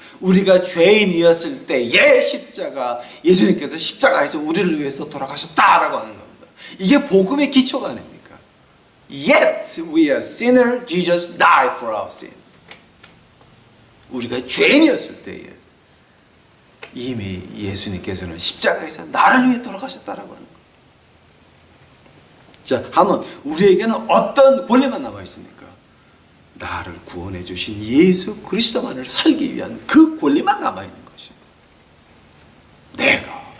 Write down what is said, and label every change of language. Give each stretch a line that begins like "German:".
Korean: 우리가 죄인이었을 때의 십자가, 예수님께서 십자가에서 우리를 위해서 돌아가셨다라고 하는 겁니다. 이게 복음의 기초가 아닙니까?
English: Yet we are sinner, Jesus died for our sin.
Korean: 우리가 죄인이었을 때에 이미 예수님께서는 십자가에서 나를 위해 돌아가셨다라고 하는 거예요. 자, 하면 우리에게는 어떤 권리만 남아 있습니까? 나를 구원해 주신 예수 그리스도만을 살기 위한 그 권리만 남아 있는 것입니다.